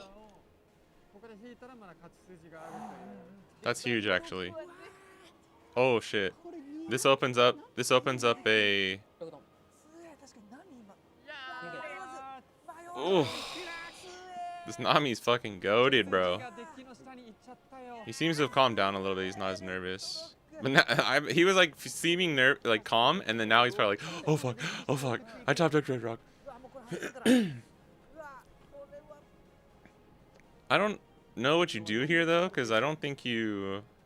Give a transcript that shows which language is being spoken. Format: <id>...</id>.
<ja>カウンターをここで引いたらまだ勝ち筋があるという</ja> <en>That's huge actually. Oh shit. This opens up a</en> <ja>強い確かに何今いやー</ja> <en>Oh. This Nami's fucking goated, bro.</en> <ja>がデッキの下に行っちゃったよ</ja> <en>He seems to have calmed down a little bit. He's not as nervous. But now, he was like seeming like calm, and then now he's probably like, oh fuck, I top decked Red Rock.</en> <ja>うわもうこれ入ってからうわこれは</ja> <en>I don't know what you do here though, because I don't think you,</en>